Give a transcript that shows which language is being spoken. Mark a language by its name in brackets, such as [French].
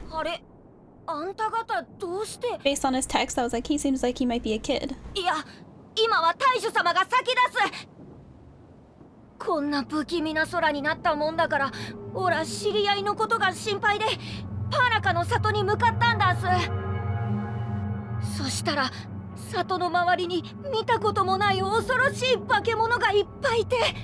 [Japanese] あれ、あんた方どうして？ [English] based on his text, I was like, he seems like he might be a kid. [Japanese] いや、今は大主様が先です。こんな不気味な空になったもんだから、オラ知り合いのことが心配でパーラカの里に向かったんだす。そしたら里の周りに見たこともない恐ろしい化け物がいっぱいいて。